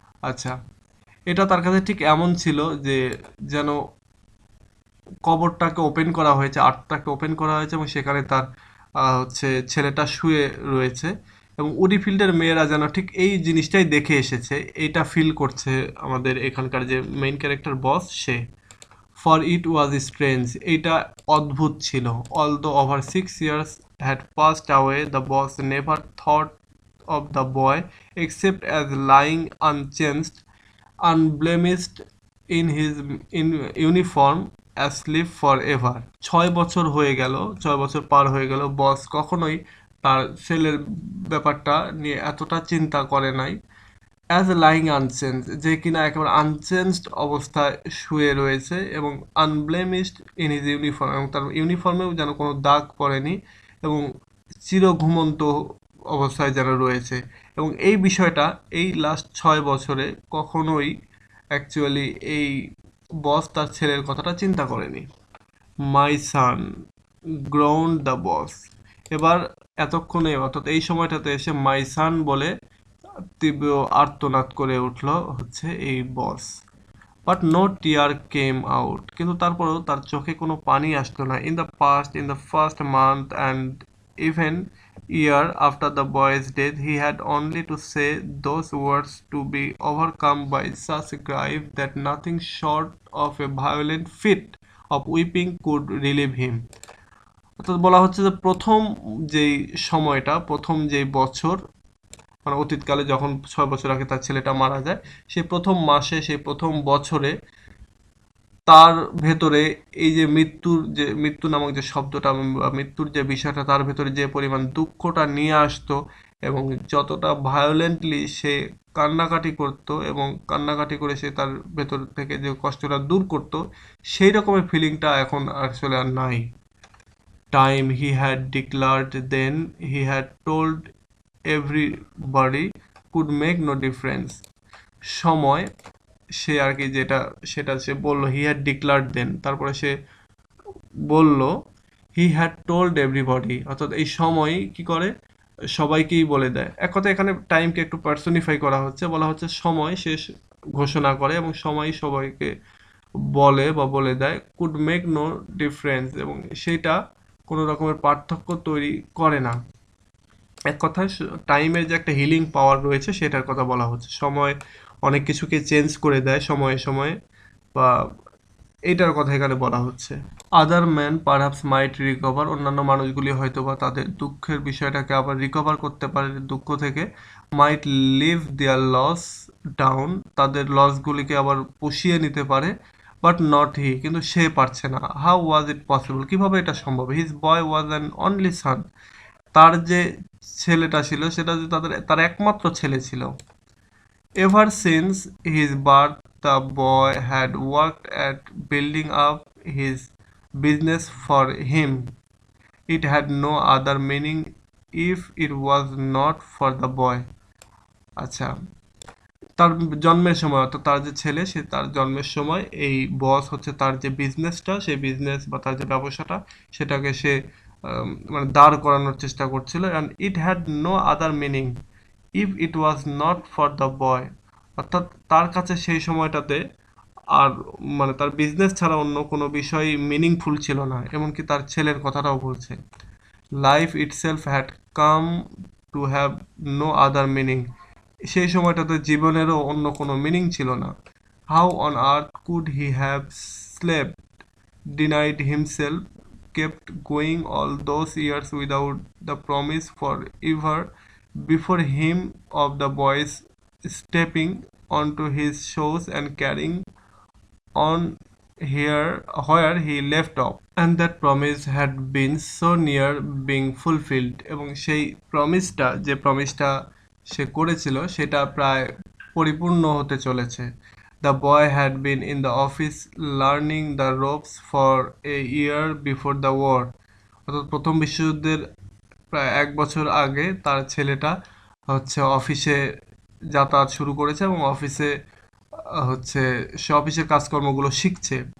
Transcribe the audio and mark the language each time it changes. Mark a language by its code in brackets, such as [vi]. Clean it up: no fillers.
[bn] আচ্ছা, এটা তার কাছে ঠিক এমন ছিল যে যেন কবরটাকে ওপেন করা হয়েছে, আর্টটাকে ওপেন করা হয়েছে এবং সেখানে তার হচ্ছে ছেলেটা শুয়ে রয়েছে এবং উডিফিল্ডের মেয়েরা যেন ঠিক এই জিনিসটাই দেখে এসেছে, এইটা ফিল করছে আমাদের এখানকার যে main character boss say. [en] for it was strange, [bn] এইটা অদ্ভুত ছিল। [en] Although over 6 years had passed away, the boss never thought of the boy except as lying unchanged, unblemished in his uniform, asleep forever. [bn] 6 বছর হয়ে গেল, 6 বছর পার হয়ে গেল, বস কখনোই তার ছেলের ব্যাপারটা নিয়ে এতটা চিন্তা করে নাই। [en] as a lying unchanged, [bn] যে কিনা একেবারে আনচেঞ্জড অবস্থায় শুয়ে রয়েছে এবং [en] unblemished in his uniform, [bn] এবং তার ইউনিফর্মেও যেন কোনো দাগ পড়েনি এবং চির ঘুমন্ত অবস্থায় যেন রয়েছে। এবং এই বিষয়টা এই লাস্ট 6 বছরে কখনোই অ্যাকচুয়ালি এই বস তার ছেলের কথাটা চিন্তা করেনি। [en] my son groaned the boss, [bn] এবার এতক্ষণে অর্থাৎ এই সময়টাতে এসে [en] my son [bn] বলে তীব্র আর্তনাদ করে উঠল হচ্ছে এই বস। [en] but no tear came out, [bn] কিন্তু তারপরেও তার চোখে কোনো পানি আসতো না। [en] In the first month and even year after the boy's death, he had only to say those words to be overcome by such grief that nothing short of a violent fit of weeping could relieve him. [bn] অর্থাৎ বলা হচ্ছে যে প্রথম যেই সময়টা, প্রথম যেই বছর, মানে অতীতকালে যখন 6 বছর আগে তার ছেলেটা মারা যায়, সেই প্রথম মাসে, সেই প্রথম বছরে তার ভেতরে এই যে মৃত্যু নামক যে শব্দটা, মৃত্যুর যে বিষয়টা, তার ভেতরে যে পরিমাণ দুঃখটা নিয়ে আসতো এবং যতটা ভায়োলেন্টলি সে কান্নাকাটি করত এবং কান্নাকাটি করে সে তার ভেতর থেকে যে কষ্টটা দূর করত, সেই রকমের ফিলিংটা এখন আসলে আর নাই। [en] Time, he had declared then, he had told everybody could make no difference. [bn] সময় সে আর কি সেটা সে বললো [en] he had declared then, [bn] তারপরে সে বলল [en] he had told everybody, [bn] অর্থাৎ এই সময় কি করে সবাইকেই বলে দেয়। এক কথা এখানে টাইমকে একটু পার্সনিফাই করা হচ্ছে, বলা হচ্ছে সময় শেষ ঘোষণা করে এবং সময় সবাইকে বলে বা বলে দেয় [en] could make no difference, [bn] এবং সেটা কোনো রকমের পার্থক্য তৈরি করে না। এক কথায় টাইমের যে একটা হিলিং পাওয়ার রয়েছে সেটার কথা বলা হচ্ছে। সময় অনেক কিছুকে চেঞ্জ করে দেয় সময়ে সময়ে, বা এইটার কথা এখানে বলা হচ্ছে। [en] other man perhaps might recover, [bn] অন্যান্য মানুষগুলি হয়তো বা তাদের দুঃখের বিষয়টাকে আবার রিকভার করতে পারে দুঃখ থেকে। [en] might live their loss down, [bn] তাদের লসগুলিকে আবার পুষিয়ে নিতে পারে। [en] but not he, [bn] কিন্তু সে পারছে না। [en] how was it possible, [bn] কিভাবে এটা সম্ভব? [en] his boy was an only son, [bn] তার যে ছেলেটা ছিল সেটা যে তার একমাত্র ছেলে ছিল। [en] Ever since his birth, the boy had worked at building up his business for him. It had no other meaning if it was not for the boy. [bn] আচ্ছা, তার জন্মের সময়, অর্থাৎ তার যে ছেলে সে তার জন্মের সময় এই বস হচ্ছে তার যে বিজনেসটা, সেই বিজনেস বা তার যে ব্যবসাটা সেটাকে সে মানে দাঁড় করানোর চেষ্টা করছিল। [en] and it had no other meaning if it was not for the boy, [bn] অর্থাৎ তার কাছে সেই সময়টাতে আর মানে তার বিজনেস ছাড়া অন্য কোনো বিষয় মিনিংফুল ছিল না, এমনকি তার ছেলের কথাটাও বলছে। [en] life itself had come to have no other meaning, [bn] সেই সময়টাতে জীবনেরও অন্য কোনো মিনিং ছিল না। [en] how on earth could he have slept, denied himself, kept going all those years without the promise forever before him of the boys stepping onto his shoulders and carrying on here where he left off, and that promise had been so near being fulfilled, [bn] এবং সেই প্রমিসটা সে করেছিল সেটা প্রায় পরিপূর্ণ হতে চলেছে। [en] The boy had been in the office learning the ropes for a year before the war, [bn] অর্থাৎ প্রথম বিশ্বযুদ্ধের প্রায় 1 বছর আগে তার ছেলেটা হচ্ছে অফিসে যাতায়াত শুরু করেছে এবং অফিসে হচ্ছে সে অফিসের কাজকর্মগুলো শিখছে।